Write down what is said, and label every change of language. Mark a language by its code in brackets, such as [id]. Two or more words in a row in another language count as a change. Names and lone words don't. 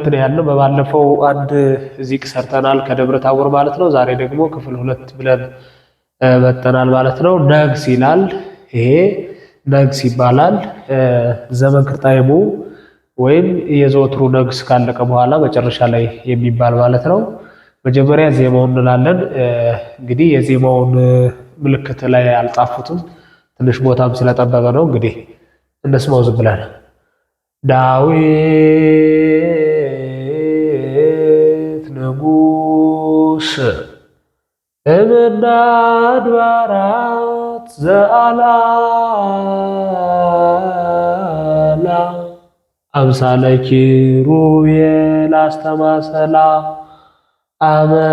[am] ነው ያለው። በባለፈው አንድ ዚቅ ሰርተናል ከደብረ ታቦር ማለት ነው። ዛሬ ደግሞ ክፍል 2 ብለን መጥተናል ማለት ነው። ነግስ ይላል። ይሄ ነግስ ይባላል። ዘመን ክርታይሙ ወይም የዘወትሩ ነግስ ካለቀ በኋላ መጨረሻ ላይ የሚባል ማለት ነው። መጀመሪያ ዜማውን እንላለን። እንግዲህ የዜማውን ምልክት ላይ አልጻፉትም፣ ትንሽ ቦታም ስለጠበበ ነው። እንግዲህ እንስማው ዝም ብለን [gez] ዳዊት ንጉስ እምነ አድባራት ዘአልዓላ አምሳለ ኪሩቤል አስተማሰላ አመ